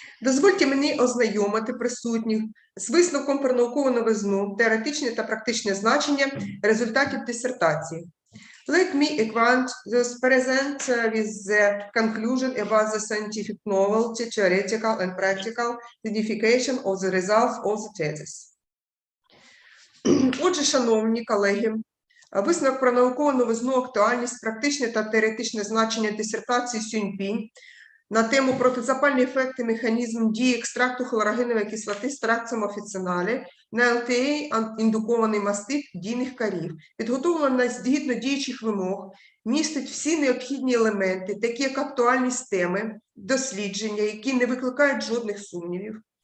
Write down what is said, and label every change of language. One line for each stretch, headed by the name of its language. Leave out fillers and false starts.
Ukrainian: Дозвольте мені ознайомити присутніх з висновком про наукову новизну, теоретичне та практичне значення результатів дисертації.
English: Let me acquaint those present with the conclusion about the scientific novelty, theoretical and practical signification of the results of the thesis.
Ukrainian: Отже, шановні колеги, висновок про наукову новизну, актуальність, практичне та теоретичне значення дисертації Сюньпінь на тему протизапальні ефекти, механізм дії екстракту хлорогенової кислоти з Taraxacum officinale на ЛТА-індукований мастит дійних корів, підготовлена згідно діючих вимог, містить всі необхідні елементи, такі як актуальність теми, дослідження, які не викликають жодних сумнівів.